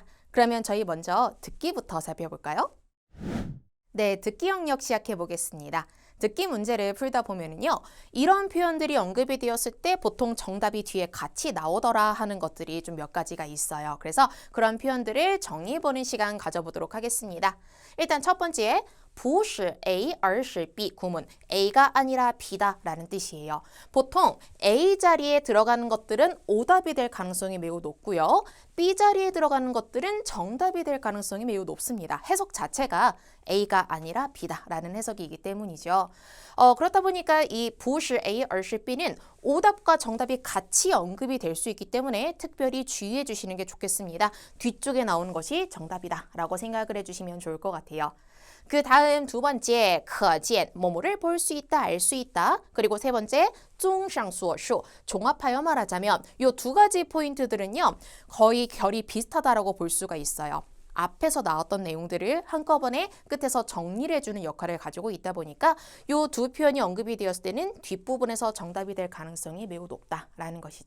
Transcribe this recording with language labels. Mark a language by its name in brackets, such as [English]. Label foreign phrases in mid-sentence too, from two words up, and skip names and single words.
[Korean] 그러면 저희 먼저 듣기부터 살펴볼까요? 네, 듣기 영역 시작해 보겠습니다. 듣기 문제를 풀다 보면요. 이런 표현들이 언급이 되었을 때 보통 정답이 뒤에 같이 나오더라 하는 것들이 좀 몇 가지가 있어요. 그래서 그런 표현들을 정리해보는 시간 가져보도록 하겠습니다. 일단 첫 번째, [Chinese] 不是 A, 而是 B 구문. [Korean] A가 아니라 B다 라는 뜻이에요. 보통 A 자리에 들어가는 것들은 오답이 될 가능성이 매우 높고요. B 자리에 들어가는 것들은 정답이 될 가능성이 매우 높습니다. 해석 자체가 A가 아니라 B다 라는 해석이기 때문이죠. 그렇다 보니까 이 [Chinese] 不是 A, 而是 B [Korean] 는 오답과 정답이 같이 언급이 될 수 있기 때문에 특별히 주의해 주시는 게 좋겠습니다. 뒤쪽에 나오는 것이 정답이다 라고 생각을 해주시면 좋을 것 같아요. 그 다음 두 번째, [Chinese] 可见, [Korean] 뭐뭐를 볼 수 있다, 알 수 있다. 그리고 세 번째, [Chinese] 综上所述, [Korean] 종합하여 말하자면 이 두 가지 포인트들은요. 거의 결이 비슷하다라고 볼 수가 있어요. 앞에서 나왔던 내용들을 한꺼번에 끝에서 정리를 해주는 역할을 가지고 있다 보니까 이 두 표현이 언급이 되었을 때는 뒷부분에서 정답이 될 가능성이 매우 높다라는 것이죠.